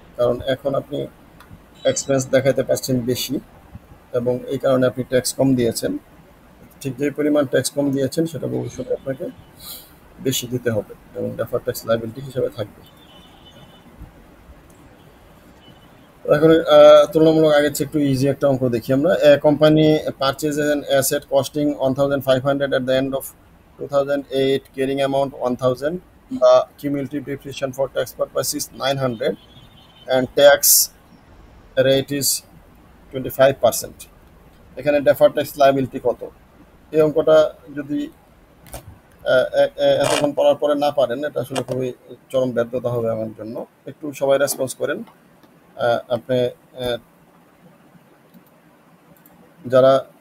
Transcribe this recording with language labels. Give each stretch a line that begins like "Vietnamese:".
Bangla: কারণ এখন আপনি এক্সপেন্স দেখাতে পারছেন বেশি, এবং এই কারণে আপনি ট্যাক্স কম দিয়েছেন। ঠিক যে পরিমাণ ট্যাক্স কম দিয়েছেন সেটা ভবিষ্যতে আপনাকে বেশি দিতে হবে, এবং ডেফার্ড ট্যাক্স লায়াবিলিটি হিসেবে থাকবে। এখন তুলনামূলক আগের চেয়ে একটু ইজি একটা অঙ্ক দেখি আমরা।
English: Company purchase an asset costing 1,500 at the end of 2008, carrying amount 1,000, the cumulative depreciation for tax purpose is 900, and tax rate is 25%.
Bangla: এখানে ডেফার্ড ট্যাক্স লায়াবিলিটি কত? এই অঙ্কটা যদি এতক্ষণ পড়ার পরে না পারেন, এটা আসলে খুবই চরম ব্যর্থতা হবে আমার জন্য। একটু সবাই রেসপন্স করেন। আপনি যারা